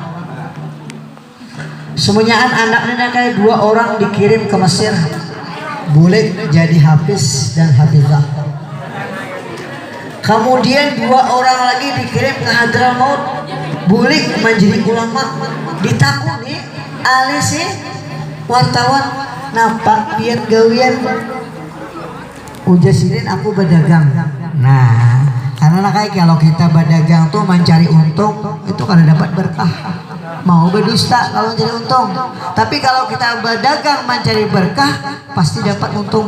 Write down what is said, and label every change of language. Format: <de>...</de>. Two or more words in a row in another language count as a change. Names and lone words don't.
<id>Semuanya anaknya kayak 2 orang dikirim ke Mesir. Boleh jadi hafiz dan hafizah. Kemudian 2 orang lagi dikirim ke Hadramaut. Boleh menjadi ulama.</id> <bjn>Ditakuni alis wartawan napak biar gawian. Ujas sidin aku berdagang.</bjn> <id>Nah, karena kayak kalau kita berdagang tuh mencari untung itu kalau dapat berkah. Mau berdusta kalau mencari untung. Tapi kalau kita berdagang mencari berkah pasti dapat untung.</id>